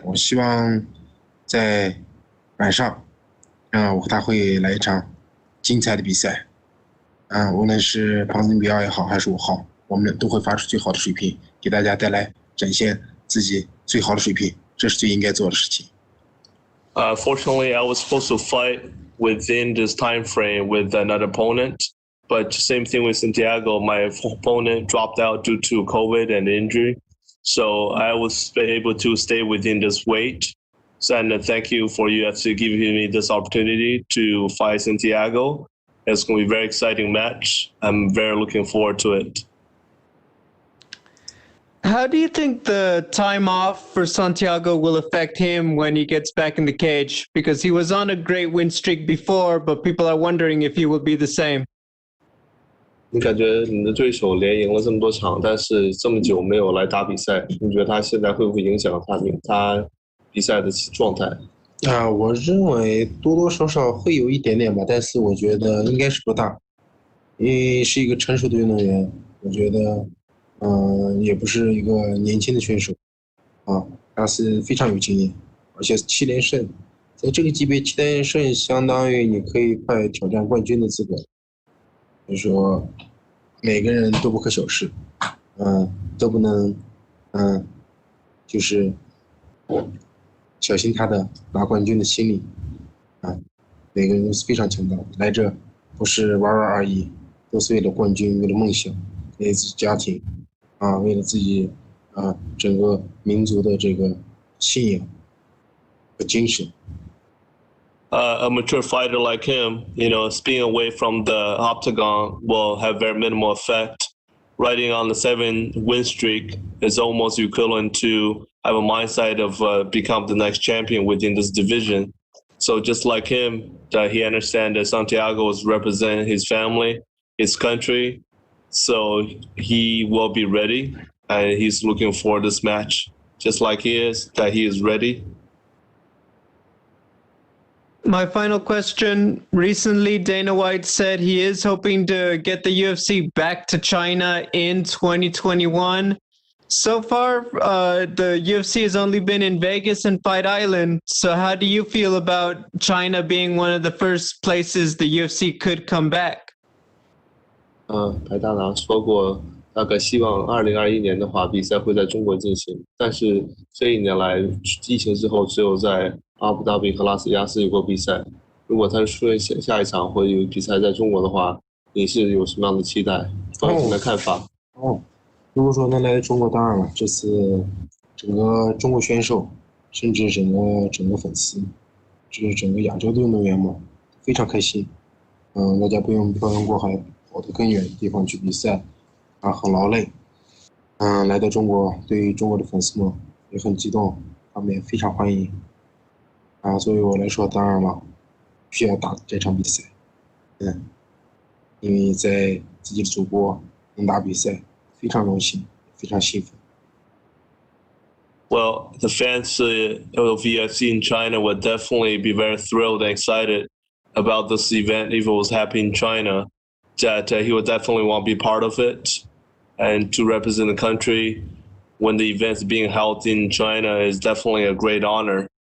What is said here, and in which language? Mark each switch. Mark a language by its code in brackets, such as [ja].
[zh] 我希望在晚上，我和他会来一场精彩的比赛。无论是庞兹比奥也好，还是我好，我们都会发出最好的水平，给大家带来展现自己最好的水平，这是最应该做的事情。 [en] Fortunately, I was supposed to fight within this time frame with another opponent, but same thing with Santiago. My opponent dropped out due to COVID and injury, so I was able to stay within this weight. So, and thank you for UFC giving me this opportunity to fight Santiago. It's going to be a very exciting match. I'm very looking forward to it. How do you think the time off for Santiago will affect him when he gets back in the cage? Because he was on a great win streak before, but people are wondering if he will be the same. [zh] 你感觉你的对手连赢了这么多场，但是这么久没有来打比赛，你觉得他现在会不会影响他比赛的状态？我认为多多少少会有一点点吧，但是我觉得应该是不大，因为是一个成熟的运动员，我觉得，也不是一个年轻的选手，他是非常有经验，而且7连胜，在这个级别7连胜相当于你可以快挑战冠军的资格，所以说每个人都不可小视，都不能，就是小心他的拿冠军的心理，每个人都是非常强大的，来这不是玩玩而已，都是为了冠军，为了梦想，为了自己家庭，为了自己整个民族的这个信仰和精神。 [en] A mature fighter like him, being away from the octagon will have very minimal effect. Riding on the 7-win streak is almost equivalent to have a mindset of become the next champion within this division. So just like him, he understands that Santiago is representing his family, his country. So he will be ready, and he's looking for this match, just like he is ready. My final question. Recently, Dana White said he is hoping to get the UFC back to China in 2021. So far, the UFC has only been in Vegas and Fight Island. So how do you feel about China being one of the first places the UFC could come back? [zh] 白大拿说过，大概希望2021年的话，比赛会在中国进行。但是这1年来，疫情之后，只有在阿布达比和拉斯维加斯有过比赛。如果他出现下一场会有比赛在中国的话，你是有什么样的期待？有什么看法？如果说能来中国，当然了，这次整个中国选手，甚至整个粉丝，就是整个亚洲的运动员嘛，非常开心。大家不用漂洋过海跑到更远的地方去比赛，很劳累。来到中国，对于中国的粉丝们也很激动，他们也非常欢迎。作为我来说，当然了，需要打这场比赛。因为在自己的祖国能打比赛。非常荣幸，非常兴奋。 [en] Well, the fans of UFC in China would definitely be very thrilled and excited about this event if it was happening in China. That he would definitely want to be part of it, and to represent the country when the event's being held in China is definitely a great honor.